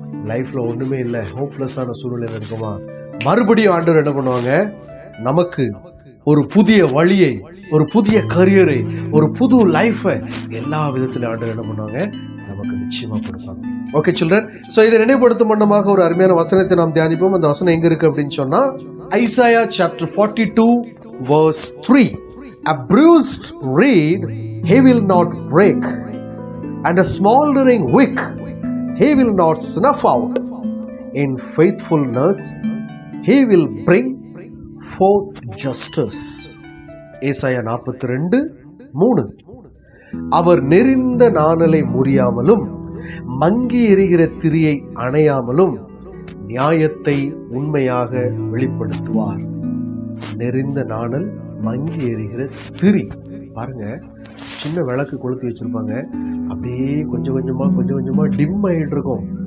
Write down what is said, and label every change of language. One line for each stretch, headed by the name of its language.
Tamil: லைஃப்பில் ஒன்றுமே இல்லை, ஹோப்லெஸ்ஸான சூழ்நிலை இருக்குமா, மறுபடியும் ஆண்டவர் என்ன பண்ணுவாங்க, நமக்கு ஒரு புதிய வழியை, ஒரு புதிய கரியரை, ஒரு புது லைஃபை எல்லா விதத்திலும் ஆண்டவர் என்ன பண்ணுவாங்க, நமக்கு நிச்சயமா கொடுப்பாங்க. ஓகே சில்ட்ரன், ஸோ இதை நினைவுபடுத்தும் வண்ணமாக ஒரு அருமையான வசனத்தை நாம் தியானிப்போம். அந்த வசனம் எங்க இருக்கு அப்படின்னு சொன்னா, Isaiah chapter 42 verse 3.
English: A bruised reed he will not break, and a smoldering wick he will not snuff out. In faithfulness he will bring forth justice.
Tamil: ஏசாயா 42:3. அவர் நெறிந்த நாணலை முறியாமலும் மங்கி எரிகிற திரியை அணையாமலும் நியாயத்தை உண்மையாக வெளிப்படுத்துவார். நெறிந்த நாணல், மங்கி எரிகிற திரி. பாருங்க, சின்ன விளக்கு கொளுத்தி வச்சிருப்பாங்க, அப்படியே கொஞ்சம் கொஞ்சமா டிம் ஆகிட்டு இருக்கும்.